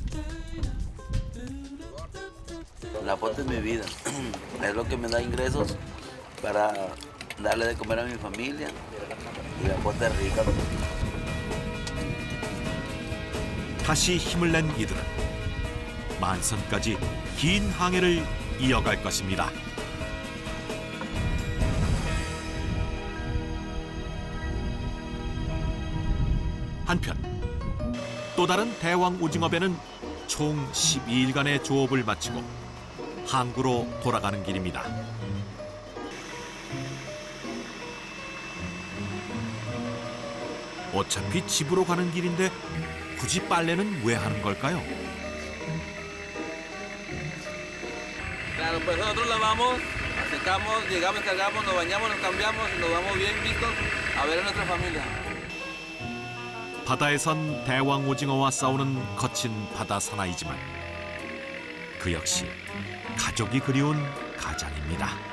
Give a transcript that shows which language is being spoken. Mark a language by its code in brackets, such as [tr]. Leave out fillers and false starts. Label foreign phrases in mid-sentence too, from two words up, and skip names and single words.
[es] La pota es mi vida. Es lo que me da ingresos para darle de comer a mi familia. Y la pota es rica. [ko] 다시 힘을 낸 이들은 만선까지 긴 항해를 이어갈 것입니다. 한편 또 다른 대왕 오징어 배는 총 12일간의 조업을 마치고 항구로 돌아가는 길입니다. 어차피 집으로 가는 길인데 굳이 빨래는 왜 하는 걸까요? [es] Claro, pues nosotros lavamos, secamos, llegamos, cargamos, nos bañamos, nos cambiamos y nos vamos bien vistos a ver a nuestra familia. [ko] 바다에선 대왕 오징어와 싸우는 거친 바다 사나이지만 그 역시 가족이 그리운 가장입니다.